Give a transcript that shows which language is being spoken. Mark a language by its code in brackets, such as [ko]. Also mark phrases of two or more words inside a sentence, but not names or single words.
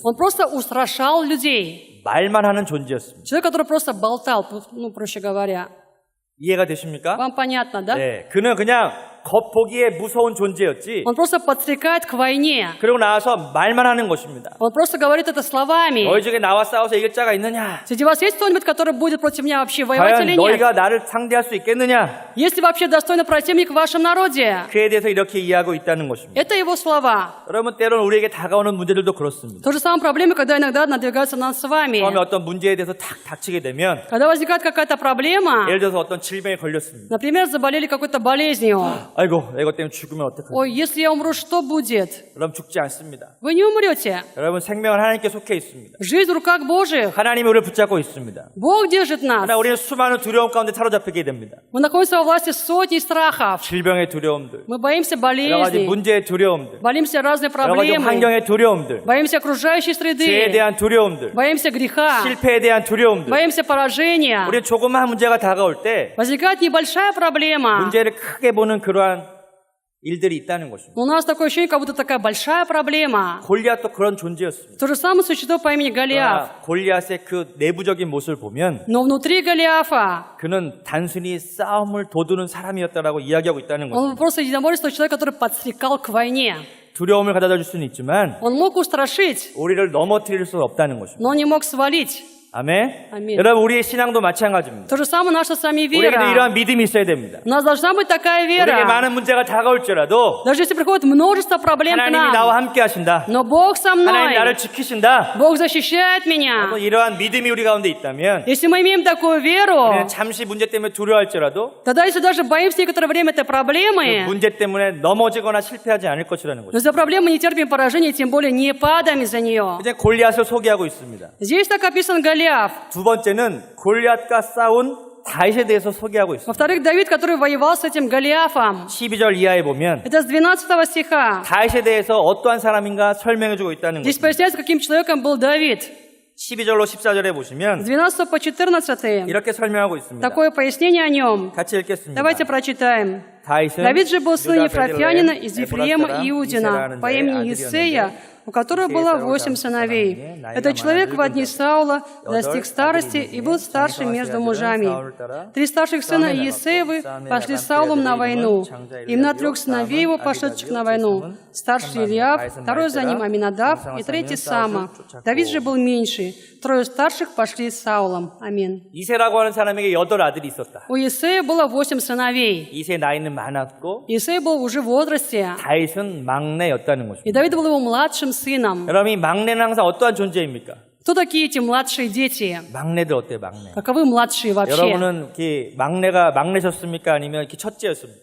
[ru] Он просто устрашал людей. [ko] 말만 하는 존재였습니다. [ru] Человек, который просто болтал, ну, проще говоря. [ko] 이해가 되십니까? [ru] Вам понятно, да? [ko] 네, 그는 그냥 겉보기에 무서운 존재였지. [ru] Он просто подстрекает к войне. [ko] 그러고 나와서 말만 하는 것입니다. [ru] Он просто говорит это словами. [ko] 너희 중에 나와 싸워서 이길 자가 있느냐? [ru] Среди вас есть кто-нибудь, который будет против меня вообще воевать [ko] 과연 [ru] или нет? [ko] 너희가 나를 상대할 수 있겠느냐? [ru] Есть ли вообще достойный противник в вашем народе? [ko] 그에 대해서 이렇게 이해하고 있다는 것입니다. [ru] Это его слова. [ko] 여러분 때로는 우리에게 다가오는 문제들도 그렇습니다. [ru] То же самое проблема, когда иногда надвигаются над с вами. [ko] 처음에 어떤 문제에 대해서 탁 닥치게 되면 [ru] Когда возникает какая-то проблема, [ko] 예를 들어서 어떤 질병에 걸렸습니다. [ru] например, заболели какой-то болезнью. [ko] 아이고, 내가 이것 때문에 죽으면 어떡하지? [ru] Ой, если я умру, что будет? [ko] 여러분 죽지 않습니다. [ru] Вы не умрете. [ko] 여러분 생명은 하나님께 속해 있습니다. [ru] Жизнь в руках Божьих. [ko] 하나님이 우리를 붙잡고 있습니다. [ru] Бог держит нас. [ko] 그러나 우리는 수많은 두려움 가운데 사로잡히게 됩니다. [ru] Мы находимся во власти сотни страхов. [ko] 질병의 두려움들, [ru] Мы боимся [ko] 여러 가지 [ru] болезней, [ko] 문제의 두려움들, [ru] боимся разные [ko] 여러 가지 [ru] проблемы, [ko] 환경의 두려움들, [ru] боимся окружающей [ko] 죄에 [ru] среды, [ko] 대한 두려움들, [ru] боимся греха, [ko] 실패에 대한 두려움들. [ru] боимся поражения. [ko] 우리 조그마한 문제가 다가올 때 [ru] Возникает небольшая проблема. [ko] 문제를 크게 보는 그러한 일들이 있다는 것입니다. [ru] У нас такое ощущение, как будто такая большая проблема. [ko] 골리앗도 그런 존재였습니다. [ru] То же самое существо по имени Голиаф. [ko] 그러나 골리앗의 그 내부적인 모습을 보면 [ru] Но внутри Голиафа [ko] 그는 단순히 싸움을 도두는 사람이었다라고 이야기하고 있다는 [ru] он [ko] 것입니다. [ru] просто единоборец, тот человек, который подстрекал к войне. [ko] 두려움을 가져다 줄 수는 있지만 [ru] Он мог устрашить, [ko] 우리를 넘어뜨릴 수는 없다는 것입니다. [ru] но он не мог свалить. [ko] 아멘. 아멘. 여러분 우리의 신앙도 마찬가지입니다. [ru] То же самое наша с вами [ko] 우리에게도 [ru] вера. [ko] 이러한 믿음이 있어야 됩니다. [ru] У нас должна быть такая [ko] 우리에게 [ru] вера. [ko] 많은 문제가 다가올지라도 [ru] Даже если приходит множество проблем к [ko] 하나님이 나와 [ru] нам, [ko] 함께 하신다. [ru] но Бог со [ko] 하나님 나를 [ru] мной, [ko] 지키신다. [ru] Бог защищает меня. [ko] 이러한 믿음이 우리 가운데 있다면 [ru] Если мы имеем такую веру, [ko] 우리는 잠시 문제 때문에 두려워할지라도 [ru] тогда если даже боимся некоторое время этой [ko] 그 [ru] проблемы, [ko] 문제 때문에 넘어지거나 실패하지 않을 것이라는 [ru] но [ko] 거죠. [ru] за проблему не терпим поражения, тем более не падаем из-за нее. [ko] 이제 골리앗을 소개하고 있습니다. [ru] Здесь так описан Голиаф. [ko] 두 번째는 골리앗과 싸운 다윗에 대해서 소개하고 있습니다. [ru] Во-вторых, Давид, который воевал с этим Голиафом. [ko] 12절 이하에 보면 [ru] Это с 12 стиха. [ko] 다윗에 대해서 어떠한 사람인가 설명해주고 있다는 [ru] Здесь [ko] 것입니다. [ru] поясняется, каким человеком был Давид. [ko] 12절로 14절에 [ru] С [ko] 보시면 [ru] 12 по 14 [ko] 이렇게 설명하고 있습니다. [ru] такое пояснение о нем. [ko] 같이 읽겠습니다. [ru] Давайте прочитаем. [ko] 다윗은 [ru] Давид же был сын [ko] 유다 [ru] Ефрафянина [ko] 베들레헴 [ru] из [ko] 에브라스 [ru] Ефрема [ko] 사람 [ru] Иудина [ko] 이세라는 [ru] по [ko] 자의 [ru] имени [ko] 아들이었는데 [ru] Иссея, у которого было 8 сыновей. Этот человек в одни Саула достиг старости и был старший между мужами. 3 старших сына Иессеевы пошли с Саулом на войну. Имена 3 сыновей его, пошедших на войну. Старший Илиав, второй за ним Аминадав и третий Сама. Давид же был меньший. 3 старших пошли с Саулом. Аминь. [ko] 이세라고 하는 사람에게 8 아들이 있었다. [ru] У Иессея было 8 сыновей. [ko] 이세 나이는 많았고 [ru] Иессей был уже в возрасте. [ko] 다윗은 막내였다는 [ru] И [ko] 것입니다. [ru] Давид был его младшим сыном. [ko] 여러분 이 막내는 항상 어떠한 존재입니까? [ru] Кто такие эти младшие дети? [ko] 막내들 어때요, 막내? [ru] Каковы младшие вообще? [ko] 여러분은 이렇게 막내가 막내셨습니까? 아니면 이렇게 첫째였습니까?